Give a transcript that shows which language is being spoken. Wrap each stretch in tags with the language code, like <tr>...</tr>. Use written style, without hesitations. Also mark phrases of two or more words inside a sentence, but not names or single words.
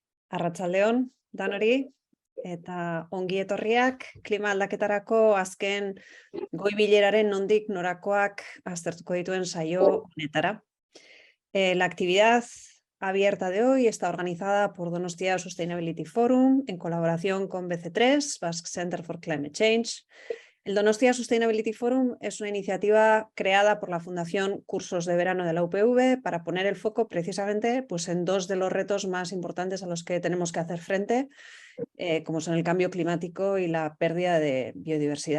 <eu>Arratsaldeon danori eta ongi etorriak klima aldaketarako azken goi bileraren nondik norakoak aztertuko dituen saio honetara.</eu> <es>La actividad abierta de hoy está organizada por Donostia Sustainability Forum en colaboración con BC3, Basque Center for Climate Change. El Donostia Sustainability Forum es una iniciativa creada por la Fundación Cursos de Verano de la UPV para poner el foco precisamente pues, en dos de los retos más importantes a los que tenemos que hacer frente, como son el cambio climático y la pérdida de biodiversidad.</es>